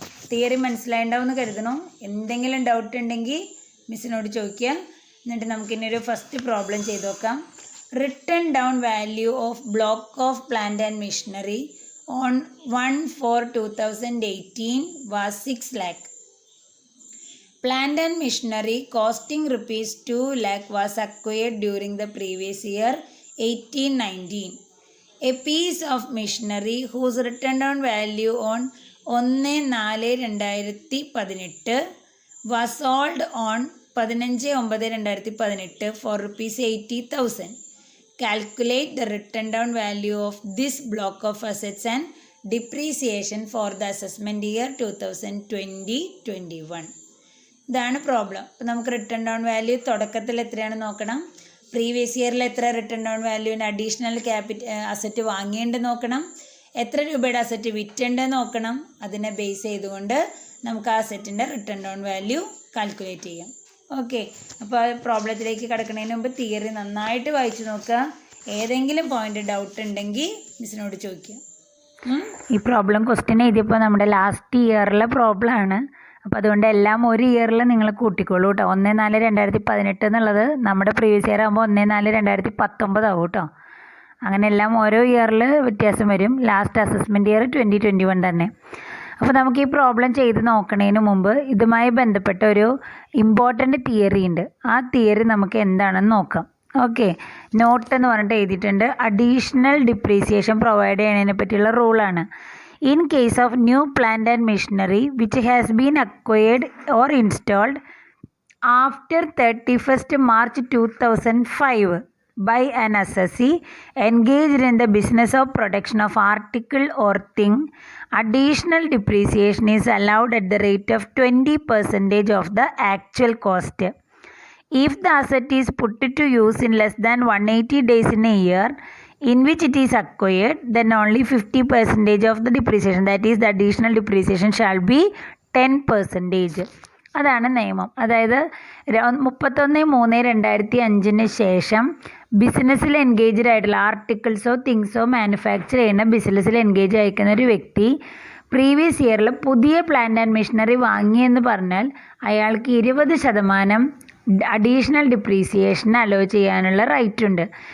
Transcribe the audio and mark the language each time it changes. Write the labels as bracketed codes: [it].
[ml] Theory മനസ്സിലായിട്ടുണ്ടാവുമെന്ന് കരുതണം. എന്തെങ്കിലും doubt ഉണ്ടെങ്കിൽ മിസ്സിനോട് ചോദിക്കുക. എന്നിട്ട് നമുക്കിന്നൊരു ഫസ്റ്റ് പ്രോബ്ലം ചെയ്ത് നോക്കാം. [en] Written down value of block of plant and machinery on 1/4/2018 was 6 lakh. Plant and machinery costing rupees 2 lakh was acquired during the previous year 18-19. A piece of machinery whose written down value on 1/4/2018 was sold on 15/9/2018 for rupees 80,000. Calculate the written down value of this block of assets and depreciation for the assessment year 2020-21. [ml] ഇതാണ് problem. അപ്പോൾ നമുക്ക് return down value തുടക്കത്തിൽ എത്രയാണെന്ന് നോക്കണം. Previous ഇയറിൽ എത്ര return down വാല്യൂവിന് additional asset വാങ്ങിയേണ്ട നോക്കണം. എത്ര രൂപയുടെ അസറ്റ് വിറ്റേണ്ടത് നോക്കണം. അതിനെ ബേസ് ചെയ്തുകൊണ്ട് നമുക്ക് ആ അസറ്റിൻ്റെ റിട്ടേൺ ഡൗൺ വാല്യൂ കാൽക്കുലേറ്റ് ചെയ്യാം. ഓക്കെ. അപ്പോൾ പ്രോബ്ലത്തിലേക്ക് കിടക്കുന്നതിന് മുമ്പ് തിയറി നന്നായിട്ട് വായിച്ചു നോക്കുക. ഏതെങ്കിലും പോയിന്റ് ഡൗട്ട് ഉണ്ടെങ്കിൽ മിസ്സിനോട് ചോദിക്കുക. ഈ പ്രോബ്ലം ക്വസ്റ്റ്യൻ എഴുതിയപ്പോൾ നമ്മുടെ ലാസ്റ്റ് ഇയറിലെ പ്രോബ്ലം ആണ്. അപ്പോൾ അതുകൊണ്ട് എല്ലാം ഒരു ഇയറിൽ നിങ്ങൾ കൂട്ടിക്കോളൂ കേട്ടോ. 1/4/2018 എന്നുള്ളത് നമ്മുടെ പ്രീവിയസ് ഇയർ ആകുമ്പോൾ 1/4/2019 ആവും കേട്ടോ. അങ്ങനെ എല്ലാം ഓരോ ഇയറിൽ വ്യത്യാസം വരും. ലാസ്റ്റ് അസസ്മെൻറ്റ് ഇയർ 2021 തന്നെ. അപ്പോൾ നമുക്ക് ഈ പ്രോബ്ലം ചെയ്ത് നോക്കുന്നതിന് മുമ്പ് ഇതുമായി ബന്ധപ്പെട്ട ഒരു ഇമ്പോർട്ടൻ്റ് തിയറി ഉണ്ട്. ആ തിയറി നമുക്ക് എന്താണെന്ന് നോക്കാം. ഓക്കെ. നോട്ട് എന്ന് പറഞ്ഞിട്ട് എഴുതിയിട്ടുണ്ട്. അഡീഷണൽ ഡിപ്രീസിയേഷൻ പ്രൊവൈഡ് ചെയ്യുന്നതിനെ പറ്റിയുള്ള റൂളാണ്. [en] In case of new plant and machinery which has been acquired or installed after 31st March 2005 by an assessee engaged in the business of production of article or thing, additional depreciation is allowed at the rate of 20% of the actual cost. If the asset is put to use in less than 180 days in a year in which it is acquired, then only 50% of the depreciation, that is the additional depreciation, shall be 10%. [ml] അതാണ് നിയമം. അതായത് 31/3/2005 ശേഷം ബിസിനസ്സിൽ engaged ആയിട്ടുള്ള ആർട്ടിക്കിൾസോ തിങ്സോ manufacture ചെയ്യുന്ന ബിസിനസ്സിൽ engage ആയിരിക്കുന്ന ഒരു വ്യക്തി പ്രീവിയസ് ഇയറിൽ പുതിയ പ്ലാന്റ് ആൻഡ് മെഷീനറി വാങ്ങിയെന്ന് പറഞ്ഞാൽ അയാൾക്ക് 20% അഡീഷണൽ ഡിപ്രീസിയേഷൻ അലോ ചെയ്യാനുള്ള റൈറ്റ് ഉണ്ട്.